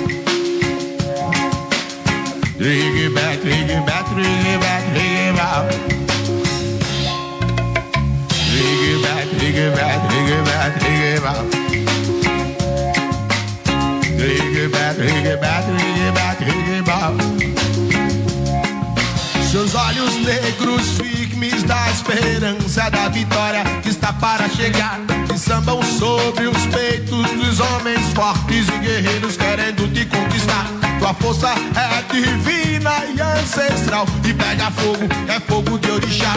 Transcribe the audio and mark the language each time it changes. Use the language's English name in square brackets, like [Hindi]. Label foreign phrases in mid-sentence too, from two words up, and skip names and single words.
[English] Dig back, dig back, dig back, dig back. Dig back, dig back, dig back, dig back. Dig back, dig back, dig back, dig back. [Portuguese] Seus olhos negros firmes da esperança da vitória que está para chegar, que sambam sobre os peitos dos homens fortes e guerreiros querendo te conquistar. Tua força é divina e ancestral, e pega fogo, é fogo de orixá.